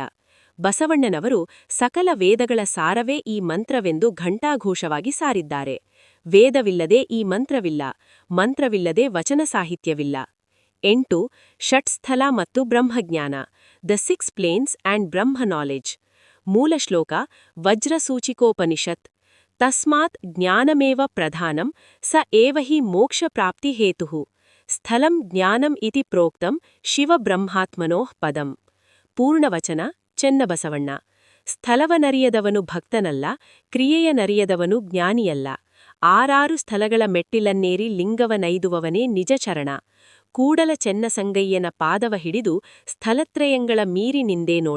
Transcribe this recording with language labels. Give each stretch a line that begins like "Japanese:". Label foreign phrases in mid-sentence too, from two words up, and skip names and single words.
Kannada: ಬಸವಣ್ಣನವರು ಸಕಲ ವೇದಗಳ ಸಾರವೇ ಈ ಮಂತ್ರವೆಂದು ಘಂಟಾಘೋಷವಾಗಿ ಸಾರಿದ್ದಾರೆ. ವೇದವಿಲ್ಲದೆ ಈ ಮಂತ್ರವಿಲ್ಲ, ಮಂತ್ರವಿಲ್ಲದೆ ವಚನ ಸಾಹಿತ್ಯವಿಲ್ಲ. 8. ಷಟ್ಸ್ಥಲ ಮತ್ತು ಬ್ರಹ್ಮಜ್ಞಾನ,
English: the 6 planes and Brahma knowledge.
Kannada: ಮೂಲ ಶ್ಲೋಕ: ವಜ್ರಸೂಚಿಕೋಪನಿಷತ್.
Sanskrit: ತಸ್ಮಾತ್ ಜ್ಞಾನಮೇವ ಪ್ರಧಾನಂ ಸ ಏವ ಹಿ ಮೋಕ್ಷ ಪ್ರಾಪ್ತಿ ಹೇತುಃ. ಸ್ಥಲಂ ಜ್ಞಾನಂ ಇತಿ ಪ್ರೋಕ್ತಂ ಶಿವಬ್ರಹ್ಮಾತ್ಮನೋಃ ಪದಂ.
Kannada: ಪೂರ್ಣವಚನ: ಚೆನ್ನಬಸವಣ್ಣ. ಸ್ಥಳವನರಿಯದವನು ಭಕ್ತನಲ್ಲ, ಕ್ರಿಯೆಯನರಿಯದವನು ಜ್ಞಾನಿಯಲ್ಲ. 6 ಸ್ಥಳಗಳ ಮೆಟ್ಟಿಲನ್ನೇರಿ ಲಿಂಗವನೈದುವವನೇ ನಿಜ ಚರಣ. ಕೂಡಲ ಚೆನ್ನಸಂಗಯ್ಯನ ಪಾದವ ಹಿಡಿದು ಸ್ಥಳತ್ರಯಂಗಳ ಮೀರಿ ನಿಂದೇ ನೋಡ.